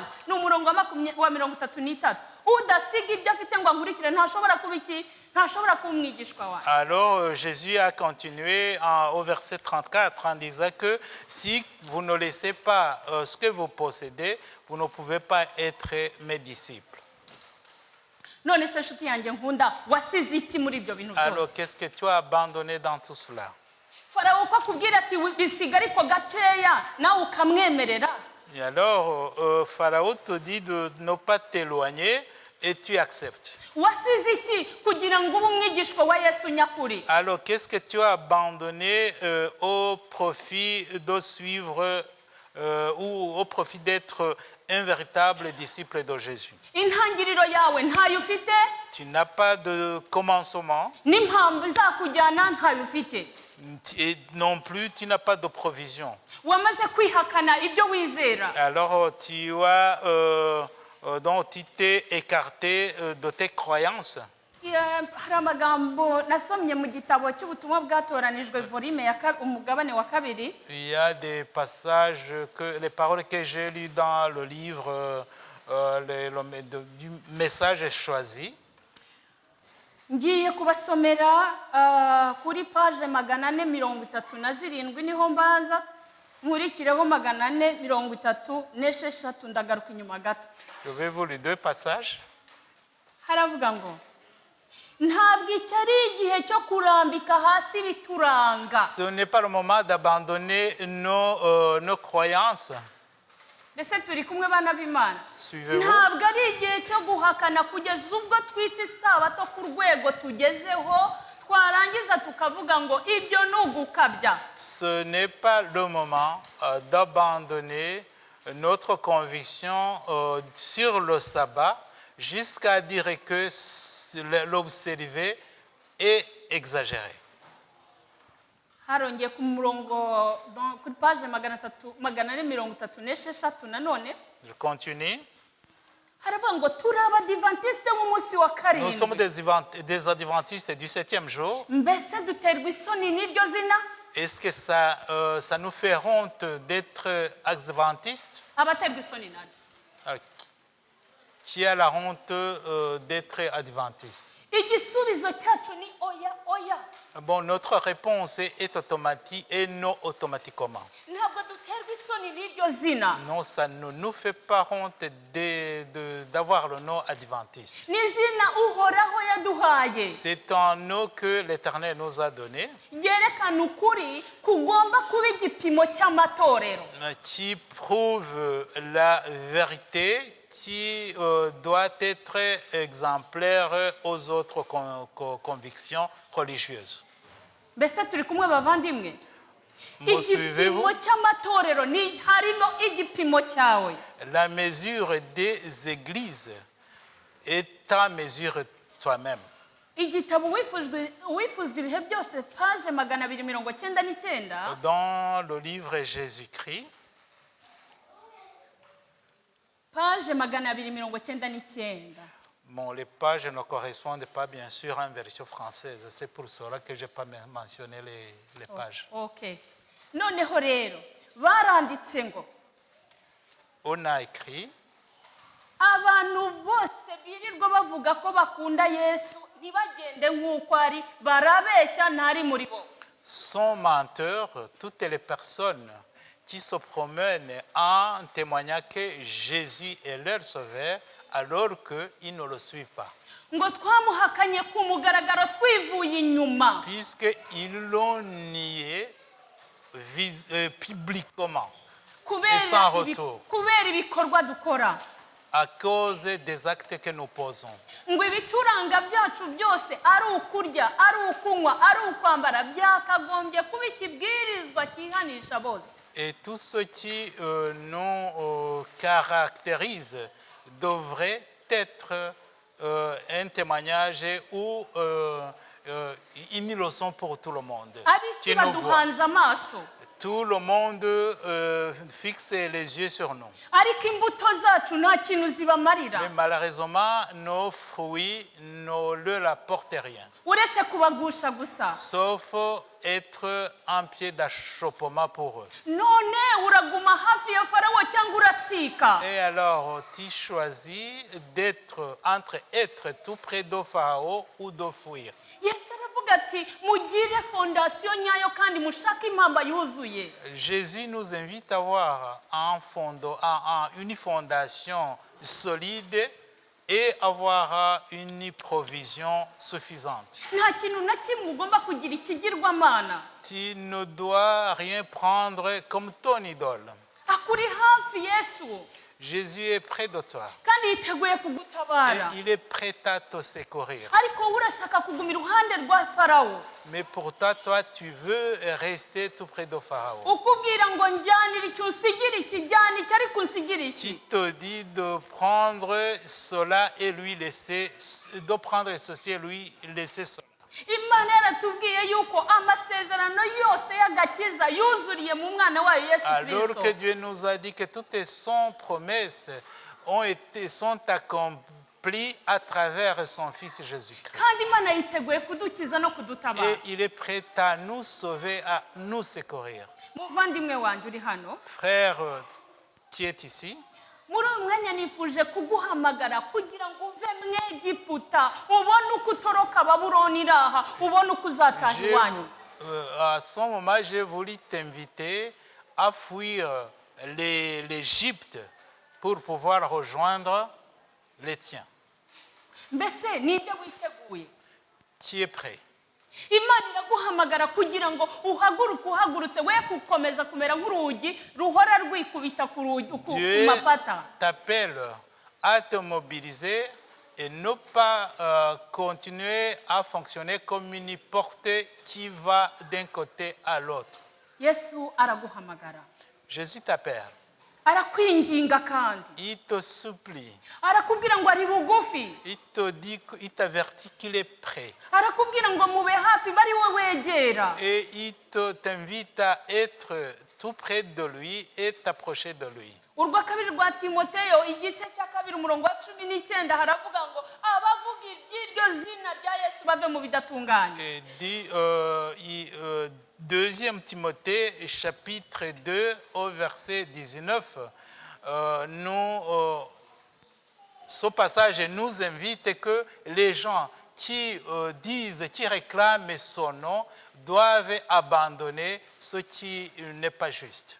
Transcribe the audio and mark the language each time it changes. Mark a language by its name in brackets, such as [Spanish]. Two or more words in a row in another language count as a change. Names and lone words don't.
[Kinyarwanda] Ni umurongo wa 33. Udasiga ibyo afite ngo ankurikire ntashobora kuba umwigishwa wanjye. [French] Alors Jésus a continué au verset 34 en disant que si vous ne laissez pas ce que vous possédez, vous ne pouvez pas être mes disciples. [Kinyarwanda] None se nshuti yanjye nkunda wasize iki muri ibyo bintu Alors byose? [French] qu'est-ce que tu as abandonné dans tout cela? [Kinyarwanda] Farawo uko akubwira ati bisiga ariko gakeya nawe ukamwemerera. [French] Et alors Pharaon te dit de ne pas t'éloigner et tu acceptes. [Kinyarwanda] Wasize iki kugira ngo ube umwigishwa wa Yesu nyakuri? [French] Alors qu'est-ce que tu as abandonné au profit de suivre ou au profit d'être un véritable disciple de Jésus? [Kinyarwanda] Intangiriro yawe ntayo ufite, [French] Tu n'as pas de commencement [Kinyarwanda] n'impamvu izakujyana ntayo ufite. [French] et non plus tu n'as pas de provision. [Kinyarwanda] Wamaze kwihakana ibyo wizera. [French] Alors donc tu t'es écarté de tes croyances. [Kinyarwanda] Hari amagambo nasomye mu gitabo cy'ubutumwa bwatoranijwe volume ya umugabane wa 2. [French] Il y a des passages, les paroles que j'ai lues dans le livre du message choisi. [Kinyarwanda] Ngiye kubasomera kuri page 437 niho mbanza nkurikireho 436 ndagaruka inyuma gato. [French] Je vais vous lire deux passages. [Kinyarwanda] Haravuga ngo ntabwo iki ari igihe cyo kurambika hasi bituranga. [French] Ce n'est pas le moment d'abandonner nos croyances. [Kinyarwanda] Mbese turi kumwe bana b'Imana? [French] Suivez-vous. [Kinyarwanda] Ntabwo ari igihe cyo guhakana kugeza ubwo twica isabato ku rwego tugezeho twarangiza tukavuga ngo ibyo ni ugukabya. [French] Ce n'est pas le moment d'abandonner notre conviction sur le sabbat jusqu'à dire que l'observer est exagéré. [Kinyarwanda] Harongeye ku murongo kuri page 436 nanone. [French] Je continue. [Kinyarwanda] Haravuga ngo turi abadivantiste b'umunsi wa [French] Nous sommes [Kinyarwanda] karindwi. [French] des adventistes du 7e jour. [Kinyarwanda] Mbese duterwa isoni n'iryo zina? [French] Est-ce que ça nous fait honte d'être adventistes? [Kinyarwanda] Abaterwa isoni nani? [French] Alors, qui a la honte d'être adventiste? [Kinyarwanda] Igisubizo cyacu ni oya oya. [French] Bon, notre réponse est automatique et non automatiquement. [Kinyarwanda] Ntabwo duterwa isoni n'iryo zina. [French] Non, ça ne nous fait pas honte d'avoir le nom adventiste. [Kinyarwanda] N'izina uhoraho yaduhaye. [French] C'est un nom que l'Éternel nous a donné, [Kinyarwanda] Ryerekana ukuri kugomba kuba igipimo cy'amatorero. [French] qui prouve la vérité, qui doit être exemplaire aux autres convictions religieuses. [Kinyarwanda] Mbese turi kumwe bavandimwe? [French] Me suivez-vous? [Kinyarwanda] Igipimo cy'amatorero ni harimo igipimo cyawe. [French] La mesure des églises est ta mesure toi-même. [Kinyarwanda] Igitabo wifuzwa ibihe byose page 299. [French] Dans le livre Jésus-Christ, page 299. bon, les pages ne correspondent pas bien sûr en version française. C'est pour cela que je n'ai pas mentionné les pages. Okay. [Kinyarwanda] Noneho rero baranditse ngo [French] On a écrit, [Kinyarwanda] abantu bose birirwa bavuga ko bakunda Yesu ntibagende nk'uko ari barabeshya ntari muri bo. [French] sont menteurs toutes les personnes qui se promènent en témoignant que Jésus est leur sauveur alors qu'ils ne le suivent pas. [Kinyarwanda] Ngo twamuhakanye ku mugaragaro twivuye inyuma. [French] Puisqu'ils l'ont nié publiquement. Kubera Et sans retour. [Kinyarwanda] kubera ibikorwa dukora. [French] à cause des actes que nous posons. [Kinyarwanda] ngo ibituranga byacu byose ari ukurya ari ukunywa ari ukwambara byakagombye kuba ikibwirizwa cyihanisha bose. [French] Et tout ce qui nous caractérise devrait être un témoignage ou une leçon pour tout le monde. [Kinyarwanda] Ab'isi [French] Qui nous voit. [Kinyarwanda] baduhanze amaso, [French] Tout le monde fixe les yeux sur nous. [Kinyarwanda] ariko imbuto zacu nta kintu zibamarira [French] Mais malheureusement, nos fruits ne leur apportent rien, [Kinyarwanda] uretse kubagusha gusa. [French] sauf être un pied d'achoppement pour eux. [Kinyarwanda] None uraguma hafi ya farawo cyangwa uracika? [French] Et alors, tu choisis d'être entre être tout près de Pharaon ou de fuir. [Kinyarwanda] Yesu aravuga ati mugire fondasiyo nyayo kandi mushake impamba yuzuye. [French] Jésus nous invite à avoir une fondation solide et avoir une provision suffisante. [Kinyarwanda] Nta kintu na kimwe ugomba kugira ikigirwamana. [French] Tu ne dois rien prendre comme ton idole. [Kinyarwanda] Akuri hafi Yesu [French] Jésus est près de toi. [Kinyarwanda] kandi yiteguye kugutabara. [French] Et il est prêt à te secourir. [Kinyarwanda] Ariko wowe urashaka kuguma iruhande rwa farawo [French] Mais pourtant, toi, tu veux rester tout près de Pharaon. [Kinyarwanda] ukubwira ngo njyanire icyo unsigira iki njyana iki ariko unsigira Qui iki. [French] te dit de prendre cela et lui laisser, de prendre ceci et lui laisser cela. [Kinyarwanda] Imana yaratubwiye yuko amasezerano yose y'agakiza yuzuriye mu mwana wayo Yesu [French] Alors que Kristo. Dieu nous a dit que toutes son promesses sont accomplies à travers son Fils Jésus-Christ. [Kinyarwanda] Kandi Imana yiteguye kudukiza no kudutabara. [French] Et il est prêt à nous sauver, à nous secourir. [Kinyarwanda] Muvandimwe wanjye uri hano, [French] Frère qui est ici, [Kinyarwanda] muri uyu mwanya nifuje kuguhamagara kugira ngo uve mu Egiputa ubone uko utoroka Babuloni iraha ubone uko uzataha iwanyu. [French] à ce moment, j'ai voulu t'inviter à fuir l'Égypte pour pouvoir rejoindre les tiens. [Kinyarwanda] Mbese ninde witeguye? [French] Qui est prêt? [Kinyarwanda] Imana iraguhamagara kugira ngo uhaguruke uhagurutse we gukomeza kumera nk'urugi ruhora rwikubita ku rugi ku Dieu mapata. [French] t'appelle à te mobiliser et ne pas continuer à fonctionner comme une porte qui va d'un côté à l'autre. [Kinyarwanda] Yesu araguhamagara, [French] Jésus t'appelle. [Kinyarwanda] arakwinginga kandi [French] Il te supplie. [Kinyarwanda] arakubwira ngo ari bugufi, [French] Il te dit, il t'avertit qu'il est prêt. [Kinyarwanda] arakubwira ngo mube hafi bari we wegera. [French] Et il t'invite à être tout près de lui et t'approcher de lui. [Kinyarwanda] Urwa kabiri rwa Timoteyo igice cya kabiri umurongo wa 19 haravuga ngo abavuga iby'iryo zina rya Yesu bave mu bidatunganye. [French] Et dit, 2 Timothée, chapitre 2, au verset 19, ce passage nous invite que les gens qui disent, qui réclament son nom, doivent abandonner ce qui n'est pas juste.